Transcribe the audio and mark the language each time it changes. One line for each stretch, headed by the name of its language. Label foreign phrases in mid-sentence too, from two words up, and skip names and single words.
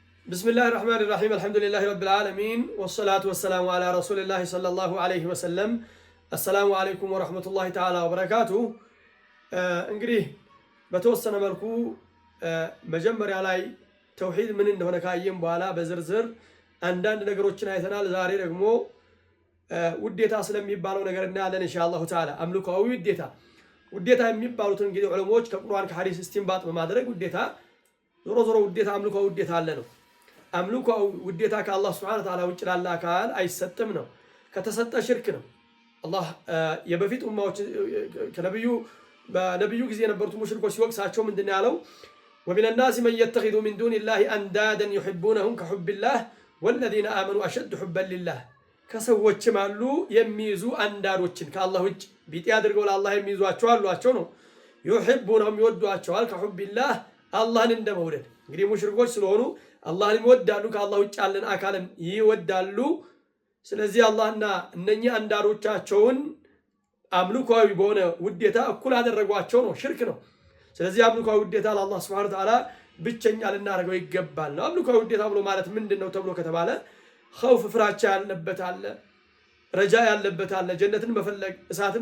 Arabic: بسم الله الرحمن الرحيم الحمد لله رب العالمين والصلاة والسلام على رسول الله صلى الله عليه وسلم السلام عليكم ورحمة الله تعالى وبركاته
Amharic: እንግዲህ በተወሰነ መልኩ መጀመሪያ ላይ ተውሂድ ምን እንደሆነ ካየን በኋላ በዝርዝር አንዳንድ ነገሮችን አይተናል። ዛሬ ደግሞ ውዴታ ስለሚባለው ነገር እናያለን
Arabic: إن شاء الله تعالى።
Amharic: አምልኮዊ ውዴታ የሚባሉትን እንግዲህ ዑለሞች ከቁርአን ከሐዲስ እስቲንባጥ በማድረግ ውዴታ ዞሮ ውዴታ አምልኮዊ ውዴታ አለ ነው። አምልኮዊ ውዴታ ከአላህ
Arabic: سبحانه وتعالى
Amharic: ውጭ ላለ አካል አይሰጥም ነው። ከተሰጠ ሽርክ ነው። አላህ የበፊት ኡማዎች በነብዩ ጊዜ የነበሩት ሙሽሪኮች ሲወቅሳቸው ምንድነው ያለው?
Arabic: ومن الناس من يتخذ من دون الله اندادا يحبونهم كحب الله والذين امنوا اشد حبا لله
Amharic: ከሰዎችም አሉ የሚይዙ አንዳሮችን ከአላህ ውጭ ቢጤ አድርገው ለአላህ የሚይዟቸው አሏቸው ነው። يحبونهم ይወዷቸዋል
Arabic: كحب الله
Amharic: አላህን እንደመውደድ። እንግዲህ ሙሽሪኮች ስለሆኑ አላህን ይወዳሉ፣ ከአላህ ውጭ ያለን አካልን ይወዳሉ። ስለዚህ አላህና እነኛ አንዳሮቻቸውን አምልኮዊ በሆነ ውዴታ እኩል አደረጓቸው ነው። ሽርክ ነው። ስለዚህ አምልኮዊ ውዴታ ለአላህ
Arabic: سبحانه وتعالى
Amharic: ብቸኛ ልናደርገው ይገባል ነው። አምልኮዊ ውዴታ ብሎ ማለት ምንድነው ተብሎ ከተባለ ኸውፍ ፍራቻ ያለበት አለ፣ ረጃ ያለበት አለ፣ ጀነትን መፈለግ፣ እሳትን